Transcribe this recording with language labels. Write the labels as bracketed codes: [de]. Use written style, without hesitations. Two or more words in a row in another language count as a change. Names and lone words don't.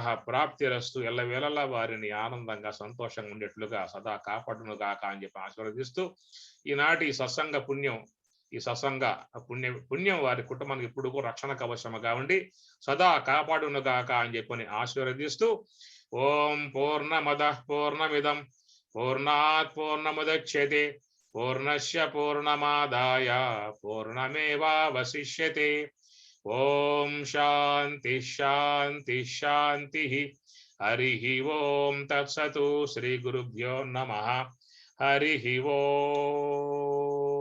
[te] ప్రాప్తిరస్తు, ఎల్లవేళలా వారిని ఆనందంగా సంతోషంగా ఉండేట్లుగా సదా కాపాడునుగాక అని చెప్పి ఆశీర్వదిస్తూ ఈనాటి సత్సంగ పుణ్యం, ఈ సత్సంగ పుణ్యం వారి కుటుంబానికి ఇప్పుడు రక్షణ కవచముగా ఉండి సదా కాపాడునుగాక అని చెప్పని ఆశీర్వదిస్తూ [sa] ఓం పూర్ణమద పూర్ణమిదం పూర్ణాత్ పూర్ణముదచ్యతే పూర్ణస్య పూర్ణమాదాయ పూర్ణమేవావశిష్యతే. ఓం శాంతి శాంతి శాంతి. హరి ఓం తత్సతు. శ్రీ గురుభ్యో నమః. హరి ఓం.